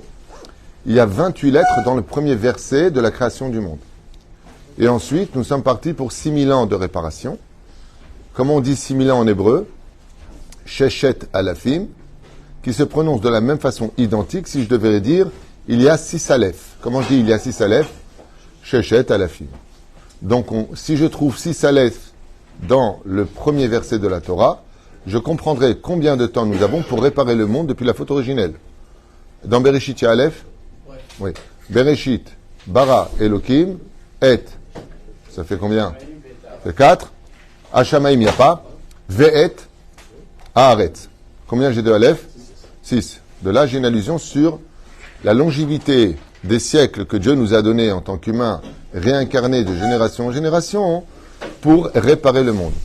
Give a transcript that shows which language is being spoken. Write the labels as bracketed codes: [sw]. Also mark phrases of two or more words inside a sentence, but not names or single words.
[fr] Il y a 28 lettres dans le premier verset de la création du monde. Et ensuite, nous sommes partis pour 6000 ans de réparation. Comment on dit 6000 ans en hébreu? [he] ששת אלפים, [fr] qui se prononce de la même façon identique si je devais dire il y a 6 aleph. Comment je dis il y a 6 aleph? [he] ששת אלפים. [fr] Donc, si je trouve 6 aleph dans le premier verset de la Torah, je comprendrai combien de temps nous avons pour réparer le monde depuis la faute originelle. Dans Bereshit, il y a aleph? Oui. [he] בראשית ברא אלוקים, et. [fr] Ça fait combien? C'est 4. Hashamaim, il n'y a pas. [he] ואת הארץ. [fr] Combien j'ai de aleph? 6. De là, j'ai une allusion sur la longévité des siècles que Dieu nous a donnés en tant qu'humains réincarnés de génération en génération pour réparer le monde.